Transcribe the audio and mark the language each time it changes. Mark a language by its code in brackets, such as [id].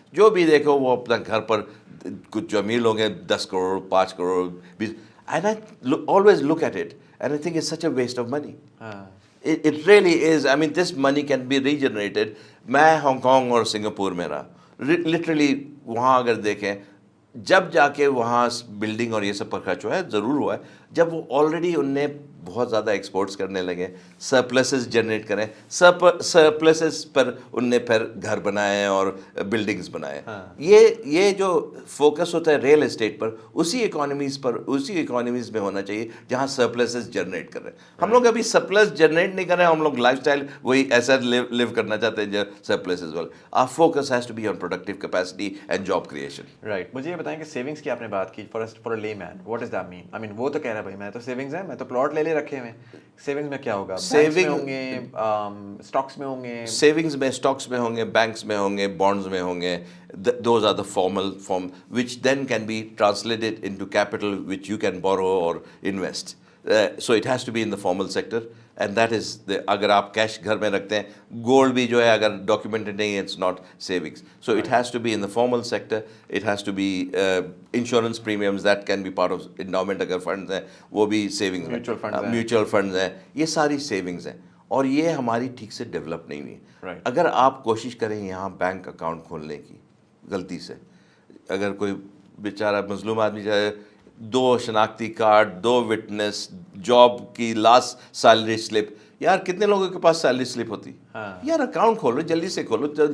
[ur] جو بھی دیکھو وہ اپنا گھر پر, کچھ جو امیر لوگ ہیں 10 crore 5 crore 20, [en] and I always look at it and I think it's such a waste of money. It really is. I mean, this money can be regenerated. [ur] میں ہانگ کانگ اور سنگاپور میں رہا, لٹرلی وہاں اگر دیکھیں, جب جا کے وہاں بلڈنگ اور یہ سب پر خرچ ہوا ہے, ضرور ہوا ہے, جب وہ آلریڈی ان نے بہت زیادہ ایکسپورٹس کرنے لگے, سرپلسز جنریٹ کریں, سرپلسز پر ان نے پھر گھر بنائے اور بلڈنگز بنائے. یہ جو فوکس ہوتا ہے ریئل اسٹیٹ پر, اسی اکانومیز میں ہونا چاہیے جہاں سرپلسز جنریٹ کر رہے ہیں. ہم لوگ ابھی سرپلس جنریٹ نہیں کر رہے ہیں, ہم لوگ لائف اسٹائل وہی ایسا لیو کرنا چاہتے ہیں جو سرپلسز والے. [en] Our focus has to be on productive capacity and job creation. Right. [ur] مجھے یہ بتائیں کہ سیونگس کی آپ نے بات کی, [en] For a layman what does that mean? I mean [ur] وہ تو کہہ رہا ہے بھائی میں تو سیونگز ہیں, میں تو پلاٹ لے لے رکھے ہوئے ہیں. سیونگز میں کیا ہوگا؟ سیونگ ہوں گے, اسٹاکس میں ہوں گے. سیونگز میں اسٹاکس میں ہوں گے, بینکس میں ہوں گے, بانڈز میں ہوں گے. [en] Those are the formal form which then can be translated into capital which you can borrow or invest. So it has to be in the formal sector, and that is the, [ur] اگر آپ cash گھر میں رکھتے ہیں, gold بھی جو ہے اگر ڈاکیومنٹڈ نہیں ہے, [en] it's not savings. So it has to be in the formal sector. It has to be insurance premiums that can be part of endowment. [ur] اگر funds ہیں وہ بھی savings ہیں, mutual funds ہیں, یہ ساری savings ہیں, اور یہ ہماری ٹھیک سے ڈیولپ نہیں ہوئی. اگر آپ کوشش کریں یہاں بینک اکاؤنٹ کھولنے کی, غلطی سے اگر کوئی بیچارہ مظلوم آدمی چاہے 2 شناختی کارڈ, 2 وٹنس, جاب کی لاسٹ سیلری سلپ, یار کتنے لوگوں کے پاس سیلری سلپ ہوتی, یار اکاؤنٹ کھولو, جلدی سے کھولو.